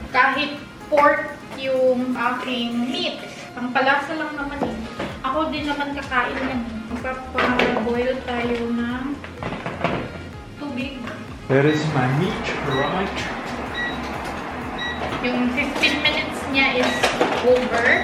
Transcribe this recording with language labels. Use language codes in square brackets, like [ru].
[tl] Kahit pork yung aking meat. Ang palasa lang naman eh. Ako din naman kakain yan. Magpapaboil tayo ng tubig. [en] There is my meat, right? [tl] Yung [en] 15 minutes [tl] niya [en] is over.